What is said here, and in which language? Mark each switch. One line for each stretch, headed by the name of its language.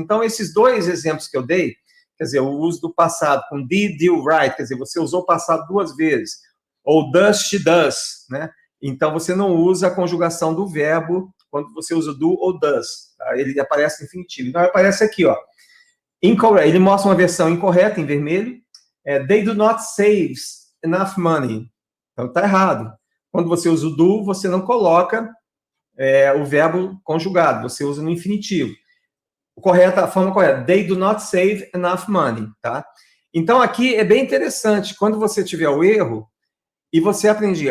Portuguese: Então, esses dois exemplos que eu dei, quer dizer, o uso do passado com
English: did you write,
Portuguese: quer dizer, você usou o passado duas vezes, ou does, she does, né? Então, você não usa a conjugação do verbo quando você usa do ou does, tá? Ele aparece no infinitivo. Então, aparece aqui, ó. Incorrect. Ele mostra uma versão incorreta em vermelho.
English: They do not save enough money.
Portuguese: Então, está errado. Quando você usa o do, você não coloca o verbo conjugado, você usa no infinitivo. A forma correta,
English: they do not save enough money,
Portuguese: tá? Então, aqui é bem interessante, quando você tiver o erro, e você aprende.